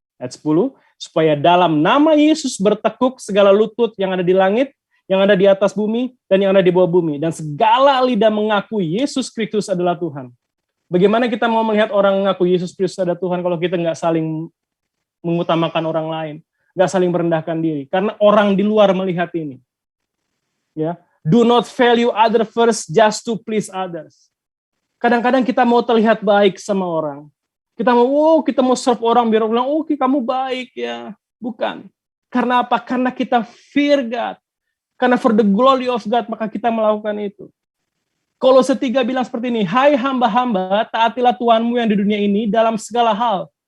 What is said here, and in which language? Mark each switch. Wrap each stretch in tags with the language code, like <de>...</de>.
<id>Ayat 10, supaya dalam nama Yesus bertekuk segala lutut yang ada di langit, yang ada di atas bumi, dan yang ada di bawah bumi. Dan segala lidah mengakui Yesus Kristus adalah Tuhan. Bagaimana kita mau melihat orang mengaku Yesus Kristus adalah Tuhan kalau kita nggak saling mengutamakan orang lain, nggak saling merendahkan diri. Karena orang di luar melihat ini.</id> <en>Ya, do not value other first just to please others.</en> <id>Kadang-kadang kita mau terlihat baik sama orang. Kita mau serve orang biar orang bilang, kamu baik ya. Bukan. Karena apa? Karena kita</id> <en>fear God.</en> <id>Karena</id> <en>for the glory of God,</en> <id>maka kita melakukan itu. Kolose 3 bilang seperti ini, hai hamba-hamba, taatilah Tuhanmu yang di dunia ini dalam segala hal.</id>